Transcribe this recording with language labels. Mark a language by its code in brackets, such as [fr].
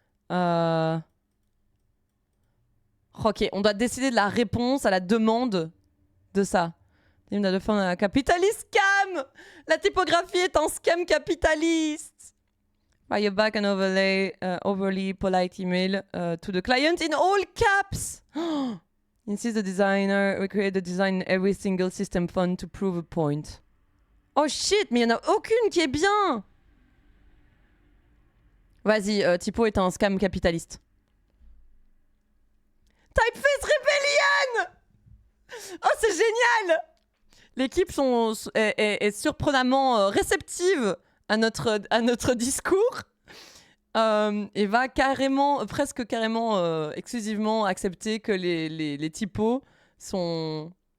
[fr] Ok, on doit décider de la réponse à la demande de ça. [en] Capitalist scam. [fr] La typographie est un scam capitaliste. [en] Fire back an overly polite email to the client in all caps. Insist the designer recreate the design in every single system font to prove a point. Oh shit, [fr] mais il n'y en a aucune qui est bien. Vas-y, typo est un scam capitaliste. Typeface Rebellion. Oh, c'est génial. L'équipe est surprenamment réceptive à notre discours et va presque carrément, exclusivement accepter que les typos sont...